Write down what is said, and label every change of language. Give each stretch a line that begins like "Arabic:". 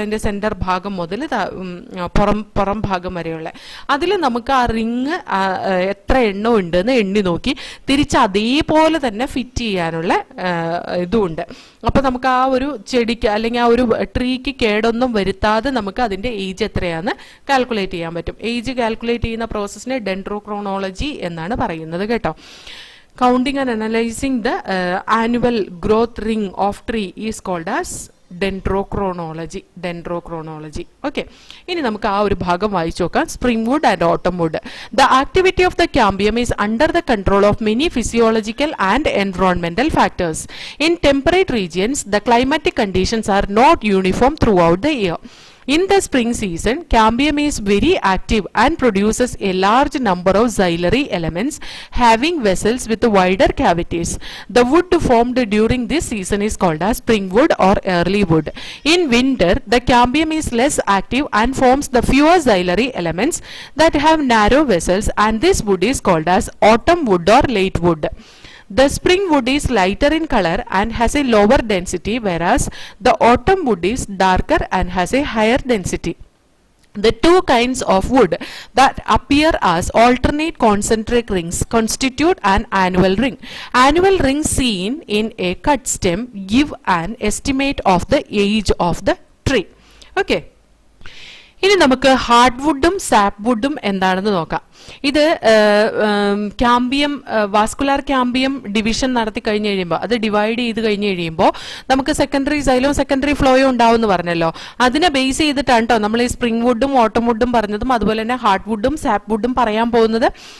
Malayalam: അതിൻ്റെ സെൻറ്റർ ഭാഗം മുതൽ പുറം ഭാഗം വരെയുള്ള അതിൽ നമുക്ക് ആ റിങ് എത്ര എണ്ണം ഉണ്ടെന്ന് എണ്ണി നോക്കി തിരിച്ച് അതേപോലെ തന്നെ ഫിറ്റ് ചെയ്യാനുള്ള ഇതുമുണ്ട്. അപ്പോൾ നമുക്ക് ആ ഒരു ചെടിക്ക് അല്ലെങ്കിൽ ആ ഒരു ട്രീക്ക് കേടൊന്നും വരുത്താതെ നമുക്ക് അതിൻ്റെ ഏജ് എത്രയാണെന്ന് കാൽക്കുലേറ്റ് ചെയ്യാൻ പറ്റും. ഏജ് കാൽക്കുലേറ്റ് ചെയ്യുന്ന പ്രോസസ്സിനെ ഡെൻഡ്രോക്രോണോളജി എന്നാണ് പറയുന്നത് കേട്ടോ.
English: Counting and analyzing the annual growth ring of tree is called as
Malayalam: ഡെൻഡ്രോക്രോണോളജി. Okay, ഇനി നമുക്ക് ആ ഒരു ഭാഗം വായിച്ചു നോക്കാം.
English: Spring wood and autumn wood. The activity of the cambium is under the control of many physiological and environmental factors. In temperate regions the climatic conditions are not uniform throughout the year. In the spring season, cambium is very active and produces a large number of xylem elements having vessels with wider cavities. The wood formed during this season is called as spring wood or early wood. In winter, the cambium is less active and forms the fewer xylem elements that have narrow vessels, and this wood is called as autumn wood or late wood. The spring wood is lighter in color and has a lower density, whereas the autumn wood is darker and has a higher density. The two kinds of wood that appear as alternate concentric rings constitute an annual ring. Annual rings seen in a cut stem give an estimate of the age of the tree. Okay.
Malayalam: ഇനി നമുക്ക് hard വുഡും sap വുഡും എന്താണെന്ന് നോക്കാം. ഇത് cambium, vascular cambium division നടത്തി കഴിഞ്ഞ് കഴിയുമ്പോൾ, അത് divide ചെയ്ത് കഴിഞ്ഞ് കഴിയുമ്പോൾ നമുക്ക് സെക്കൻഡറി സൈലവും സെക്കൻഡറി ഫ്ലോയും ഉണ്ടാവും എന്ന് പറഞ്ഞല്ലോ. അതിനെ ബേസ് ചെയ്തിട്ടാണ് കേട്ടോ നമ്മൾ ഈ സ്പ്രിംഗ് വുഡും ഓട്ടം വുഡും പറഞ്ഞതും അതുപോലെ തന്നെ ഹാർഡ് വുഡും സാപ്പ് വുഡും പറയാൻ പോകുന്നത്.